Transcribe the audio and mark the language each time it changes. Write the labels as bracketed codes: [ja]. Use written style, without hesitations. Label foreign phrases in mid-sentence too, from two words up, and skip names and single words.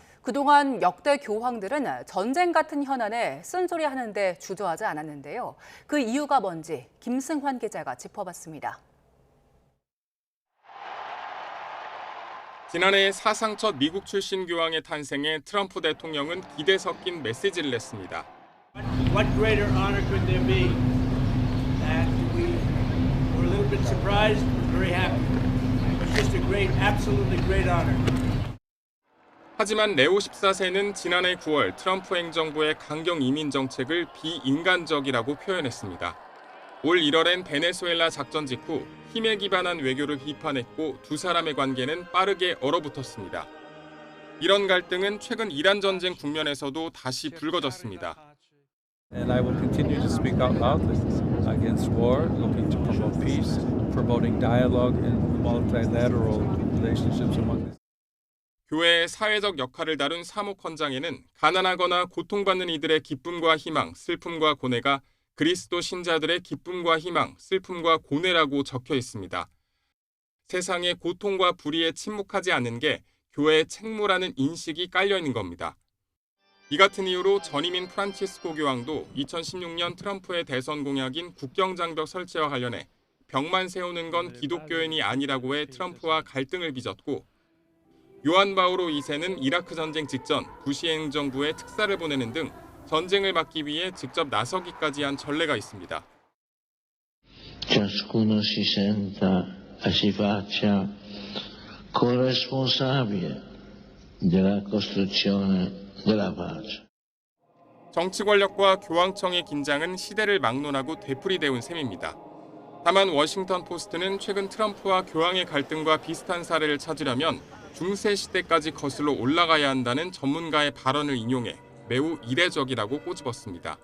[ko] 그동안 역대 교황들은 전쟁 같은 현안에 쓴소리하는 데 주저하지 않았는데요. 그 이유가 뭔지 김승환 기자가 짚어봤습니다. 지난해 사상 첫 미국 출신 교황의 탄생에 트럼프 대통령은 기대 섞인 메시지를 냈습니다. [en] What greater honor could there be? And we were a little bit surprised, very happy. It's just a great, absolutely great honor. [ko] 하지만 레오 14세는 지난해 9월 트럼프 행정부의 강경 이민 정책을 비인간적이라고 표현했습니다. 올 1월엔 베네수엘라 작전 직후 힘에 기반한 외교를 비판했고 두 사람의 관계는 빠르게 얼어붙었습니다. 이런 갈등은 최근 이란 전쟁 국면에서도 다시 불거졌습니다. [en] And I will continue to speak out loudly against war, looking to promote peace, promoting dialogue and multilateral relationships among the [ko] 교회의 사회적 역할을 다룬 사목헌장에는 가난하거나 고통받는 이들의 기쁨과 희망, 슬픔과 고뇌가 그리스도 신자들의 기쁨과 희망, 슬픔과 고뇌라고 적혀 있습니다. 세상의 고통과 불의에 침묵하지 않는 게 교회의 책무라는 인식이 깔려 있는 겁니다. 이 같은 이유로 전임인 프란치스코 교황도 2016년 트럼프의 대선 공약인 국경장벽 설치와 관련해 벽만 세우는 건 기독교인이 아니라고 해 트럼프와 갈등을 빚었고, 요한 바오로 2세는 이라크 전쟁 직전 부시 행정부에 특사를 보내는 등 전쟁을 막기 위해 직접 나서기까지 한 전례가 있습니다. [it] Ciascuno si senta e si faccia corresponsabile della costruzione della pace. [ko] 정치 권력과 교황청의 긴장은 시대를 막론하고 되풀이되온 셈입니다. 다만 워싱턴 포스트는 최근 트럼프와 교황의 갈등과 비슷한 사례를 찾으려면 중세 시대까지 거슬러 올라가야 한다는 전문가의 발언을 인용해 매우 이례적이라고 꼬집었습니다.